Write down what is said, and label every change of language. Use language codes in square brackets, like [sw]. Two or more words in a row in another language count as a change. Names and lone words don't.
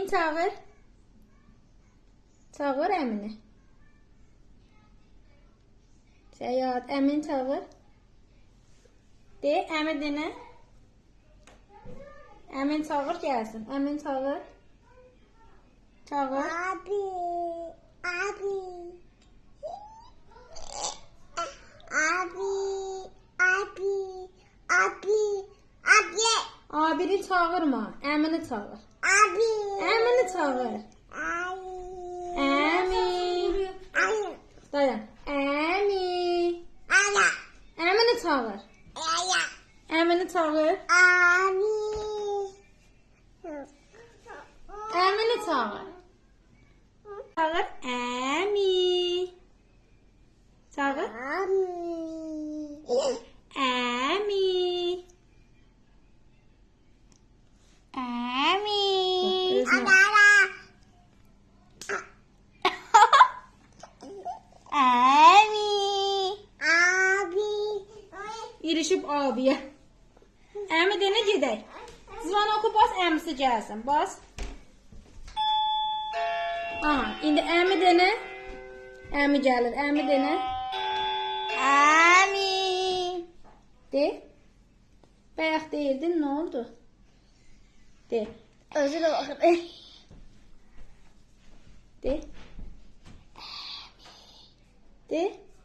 [az] çağır. Çağır Əmini. Səyahət, Əmini çağır. De, Əmi denə. Əmin çağır gəlsin. Əmin çağır. Çağır. Abi. Abi. Abi. Abi. Abi. Abi. Abini çağırma. Əmini çağır. Abi. Əmini çağır. Abi. Əmi. Abi. Dayan. Əmi. Ana. Əmini çağır. Ana. Əmini çağır. Abi. Əmini çağır. Çağır. Əmi. Çağır. Abi. Əmi. Abi. Özünə. Ana. Abi. Abi. İrişib abiyə. Əmi denə gedək. Zıvan oku bas, əmisi gəlsin. Bas. Aha, indi əmi denə. Əmi gəlir, əmi denə. Abi. De. Bayaq deyirdin, nə oldu? De. [tr] Özür dilerim. [az] De. De.